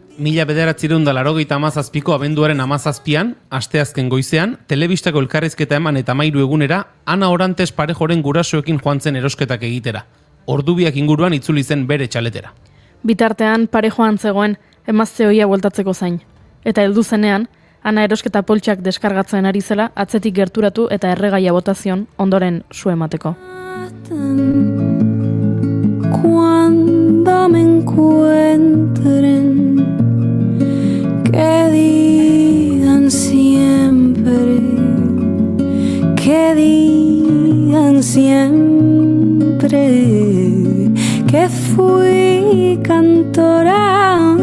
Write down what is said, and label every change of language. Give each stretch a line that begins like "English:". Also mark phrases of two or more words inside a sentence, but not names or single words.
Basque: 1987ko abenduaren 17an, asteazken goizean, telebistako elkarrizketa eman eta 13 egunera, Ana Orantes parejoren gurasoekin joan zen erosketak egitera. Ordubiak inguruan itzuli zen bere txaletera. Bitartean parejoan zegoen emazte ohia bueltatzeko zain. Eta heldu zenean, Ana erosketa poltsak deskargatzen ari zela, atzetik gerturatu eta erregaia botazion ondoren su emateko.
Spanish: Cuando me encuentren, que digan siempre, que digan siempre que fui cantora,